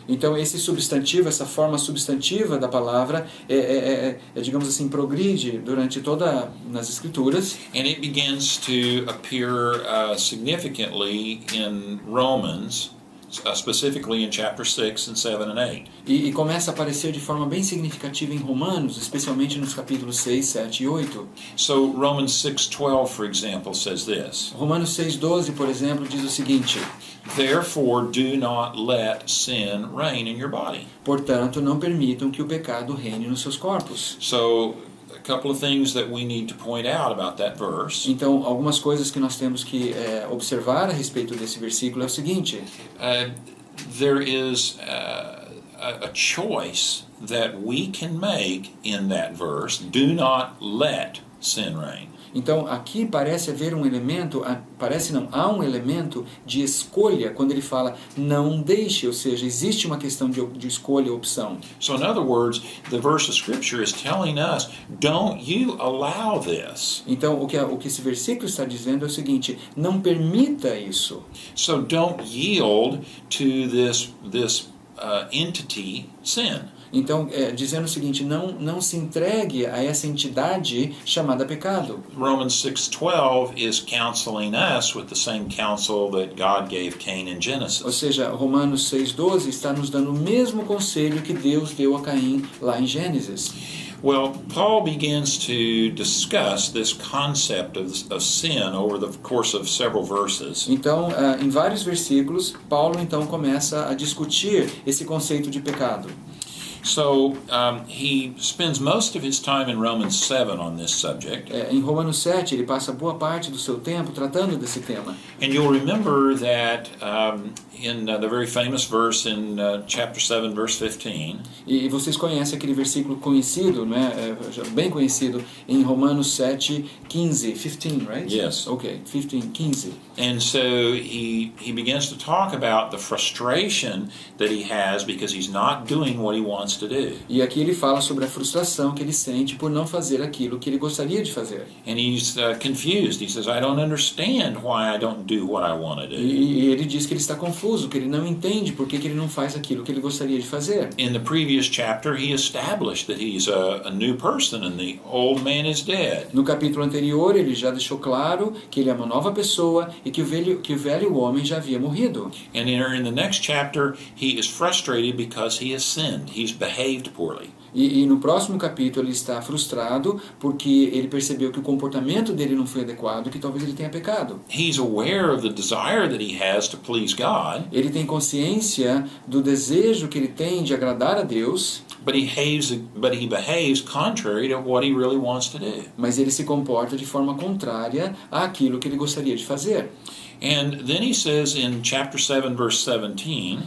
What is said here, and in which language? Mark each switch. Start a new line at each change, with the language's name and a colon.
Portuguese: Então esse substantivo, essa forma substantiva da palavra, digamos assim, progride durante toda nas Escrituras.
English: And it begins to appear significantly in Romans. Specifically in chapter 6 and 7 and 8.
Portuguese: E começa a aparecer de forma bem significativa em Romanos, especialmente nos capítulos 6, 7 e 8.
English: So Romans 6:12, for example, says this.
Portuguese: Romanos 6:12, por exemplo, diz o seguinte:
English: Therefore do not let sin reign in your body.
Portuguese: Portanto, não permitam que o pecado reine nos seus corpos.
English: So a couple of things that we need to point out about that verse.
Portuguese: Então, algumas coisas que nós temos que observar a respeito desse versículo é o seguinte:
English: there is a choice that we can make in that verse. Do not let sin reign.
Portuguese: Então, aqui parece haver um elemento, há um elemento de escolha quando ele fala não deixe, ou seja, existe uma questão de escolha, opção.
English: So in other words, the verse of Scripture is telling us, don't you allow this.
Portuguese: Então, o que esse versículo está dizendo é o seguinte, não permita isso.
English: So don't yield to this entity, sin.
Portuguese: Então, dizendo o seguinte, não se entregue a essa entidade chamada pecado.
English: Romans 6:12 is counseling us with the same counsel that God gave Cain in Genesis.
Portuguese: Ou seja, Romanos 6:12 está nos dando o mesmo conselho que Deus deu a Caim lá em Gênesis.
English: Well, Paul begins to discuss this concept of sin over the course of several verses.
Portuguese: Então, em vários versículos, Paulo então começa a discutir esse conceito de pecado.
English: So he spends most of his time in Romans 7 on this subject.
Portuguese: Em Romanos 7, ele passa boa parte do seu tempo tratando desse tema.
English: And you'll remember that in the very famous verse in chapter 7, verse 15.
Portuguese: E vocês conhecem aquele versículo conhecido, né? Bem conhecido, em Romanos 7, 15, 15, right?
English: Yes. Okay, 15, 15. And so he begins to talk about the frustration that he has because he's not doing what he wants to do.
Portuguese: E aqui ele fala sobre a frustração que ele sente por não fazer aquilo que ele gostaria de fazer.
English: And he's confused. He says, I don't understand why I don't do what I want to do.
Portuguese: E ele diz que ele está confuso, que ele não entende por que ele não faz aquilo que ele gostaria de fazer.
English: In the previous chapter, he established that he's a new person and the old man is dead.
Portuguese: No capítulo anterior, ele já deixou claro que ele é uma nova pessoa e que o velho homem já havia morrido.
English: And in the next chapter, he is frustrated because he has sinned. He's behaved poorly.
Portuguese: E no próximo capítulo ele está frustrado porque ele percebeu que o comportamento dele não foi adequado, que talvez ele tenha pecado.
English: He's aware of the desire that he has to please God.
Portuguese: Ele tem consciência do desejo que ele tem de agradar a Deus.
English: But he behaves contrary to what he really wants to do.
Portuguese: Mas ele se comporta de forma contrária àquilo que ele gostaria de fazer.
English: And then he says in chapter 7, verse 17,